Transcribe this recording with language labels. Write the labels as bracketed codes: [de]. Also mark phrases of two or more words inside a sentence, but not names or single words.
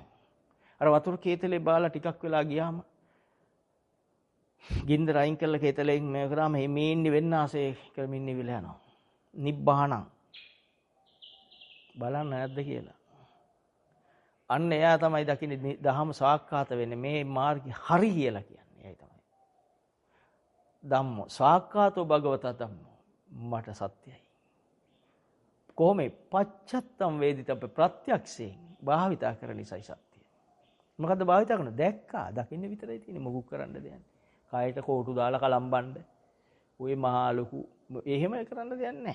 [si] අර වතුර කේතලේ බාලා ටිකක් වෙලා ගියාම ගින්දර අයින් කළා කේතලෙන් මේ කරාම හැමින් වෙන්න ආසේ කරමින් නිවිල යනවා. නිබ්බාණං බලන්න නැද්ද කියලා. අන්න එයා තමයි දකින්නේ දහම සාක්කාත වෙන්නේ මේ මාර්ගය හරි කියලා කියන්නේ. එයයි තමයි. [pi] ධම්මෝ සාක්කාතෝ භගවතා ධම්මෝ [si] මට සත්‍යයි. කොහොමද [pi] පච්චත්තම් වේදිතබ්බ [si] ප්‍රත්‍යක්ෂයෙන් භාවිතා කරන නිසායි සත්‍යය. මොකද්ද භාවිතා කරන්නේ? දැක්කා දකින්න විතරයි තියෙන්නේ මොකුත් කරන්න දෙයක් නැහැ. කායට කෝටු දාලා කලම්බන්න. ඔය මහා ලොකු එහෙම කරන්න දෙයක් නැහැ.